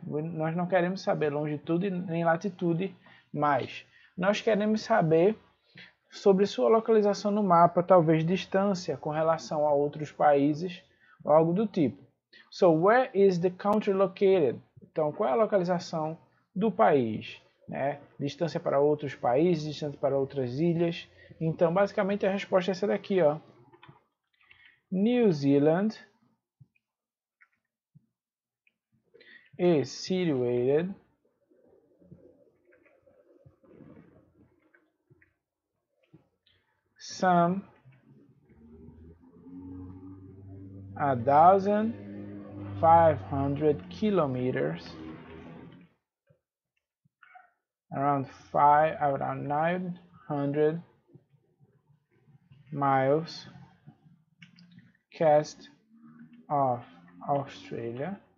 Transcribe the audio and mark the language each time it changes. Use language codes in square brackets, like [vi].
[pt] Nós não queremos saber longitude nem latitude mais. Nós queremos saber sobre sua localização no mapa, talvez distância com relação a outros países ou algo do tipo. [en] So, where is the country located? [pt] Então, qual é a localização do país? Né? Distância para outros países, distância para outras ilhas. Então, basicamente, a resposta é essa daqui, ó. [en] New Zealand is situated some 1,500 kilometers, around 900 miles east of Australia,